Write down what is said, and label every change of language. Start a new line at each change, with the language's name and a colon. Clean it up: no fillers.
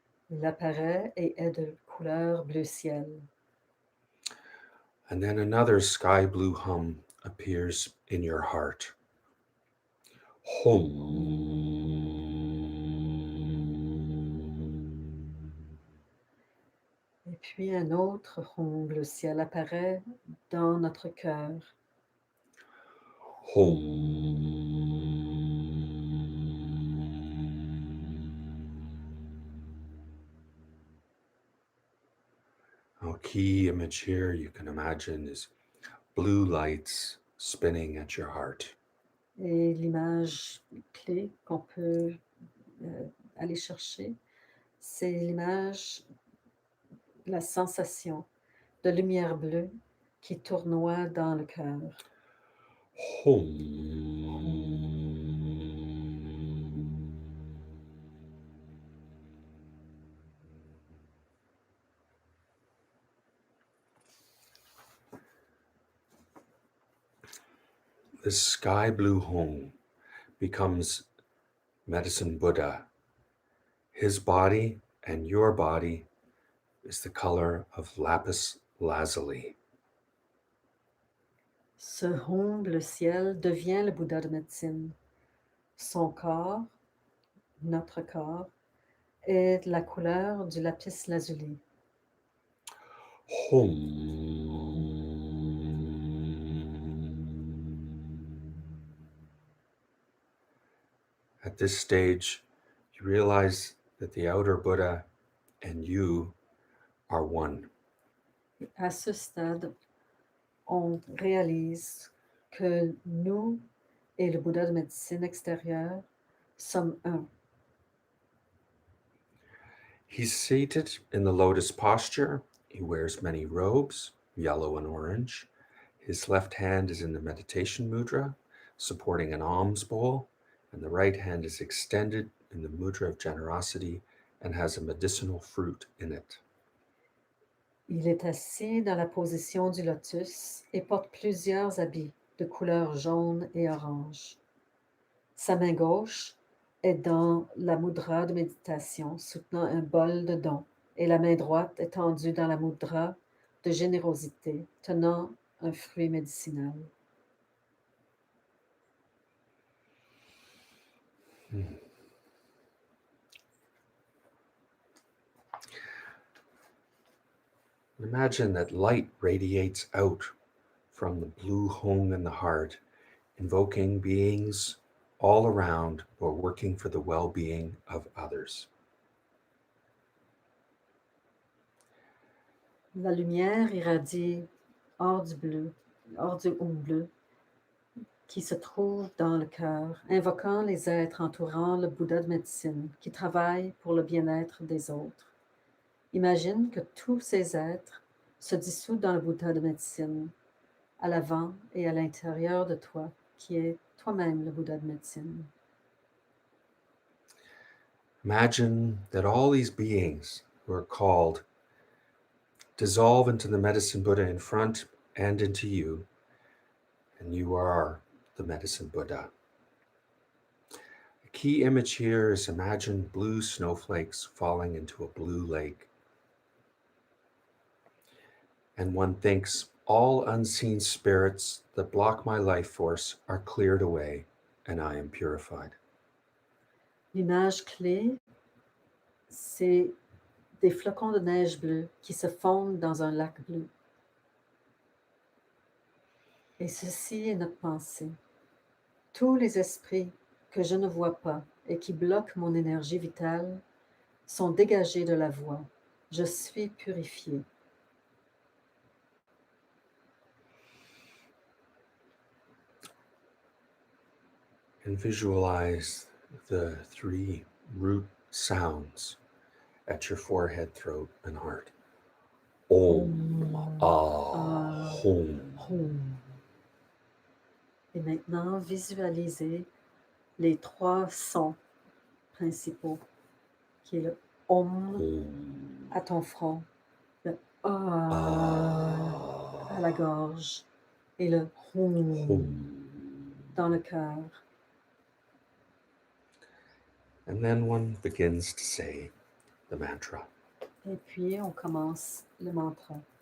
French: Il apparaît et est de couleur bleu ciel.
English: And then another sky blue hum appears in your heart. Hum.
French: Et puis un autre Hum bleu ciel apparaît dans notre cœur.
English: Our key image here, you can imagine, is blue lights spinning at your heart.
French: Et l'image clé qu'on peut aller chercher, c'est l'image, la sensation de lumière bleue qui tournoie dans le cœur.
English: This sky blue home becomes Medicine Buddha. His body and your body is the color of lapis lazuli.
French: Ce Hum bleu ciel devient le Bouddha de médecine. Son corps, notre corps, est de la couleur du lapis lazuli.
English: At this stage, you realize that the outer Buddha and you are one.
French: À ce stade, on réalise que nous et le Bouddha de médecine extérieure sommes un.
English: He's seated in the lotus posture. He wears many robes, yellow and orange. His left hand is in the meditation mudra, supporting an alms bowl, and the right hand is extended in the mudra of generosity and has a medicinal fruit in it.
French: Il est assis dans la position du lotus et porte plusieurs habits de couleur jaune et orange. Sa main gauche est dans la mudra de méditation, soutenant un bol de dons, et la main droite est tendue dans la mudra de générosité, tenant un fruit médicinal.
English: Imagine that light radiates out from the blue home in the heart, invoking beings all around who are working for the well-being of others.
French: La lumière irradie hors du Hum bleu, qui se trouve dans le cœur, invoquant les êtres entourant le Bouddha de médecine, qui travaillent pour le bien-être des autres. Imagine que tous ces êtres se dissouent dans le Bouddha de médecine, à l'avant et à l'intérieur de toi, qui est toi-même le Bouddha de médecine.
English: Imagine that all these beings who are called dissolve into the medicine Buddha in front and into you, and you are the medicine Buddha. The key image here is imagine blue snowflakes falling into a blue lake. And one thinks all unseen spirits that block my life force are cleared away and I am purified.
French: L'image clé, c'est des flocons de neige bleus qui se fondent dans un lac bleu. Et ceci est notre pensée. Tous les esprits que je ne vois pas et qui bloquent mon énergie vitale sont dégagés de la voie. Je suis purifié.
English: and visualize the 3 root sounds at your forehead, throat, and heart. Om, Hom. Hum.
French: Et maintenant, visualisez les 3 sons principaux, qui est le Om à ton front, le à la gorge et le Hum dans le cœur.
English: And then one begins to say the mantra.
French: Et puis, on commence le mantra.